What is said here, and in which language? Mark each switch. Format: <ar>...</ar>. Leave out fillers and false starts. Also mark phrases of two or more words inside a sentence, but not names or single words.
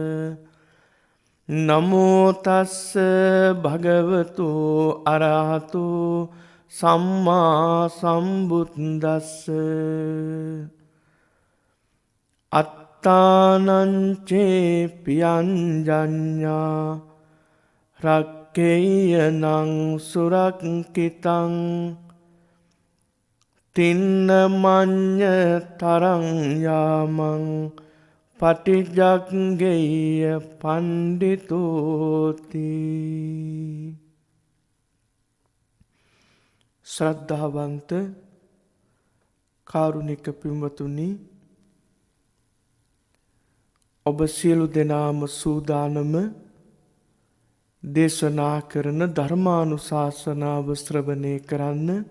<pi>නමෝ තස්ස භගවතු අරහතු සම්මා සම්බුද්දස්ස අත්තානංචේ පියංජඤ්ඤා රක්ඛේයනං සුරක්ඛිතං තින්න මඤ්ඤ තරං යාමං පටිජග්ගේය පණ්ඩිතෝති.</pi> <si>ශ්‍රද්ධාවන්ත කාරුණික පින්වතුනි, ඔබ සියලු දෙනාම සූදානම දේශනා කරන ධර්මානුශාසනාව ශ්‍රවණය කරන්න.</si>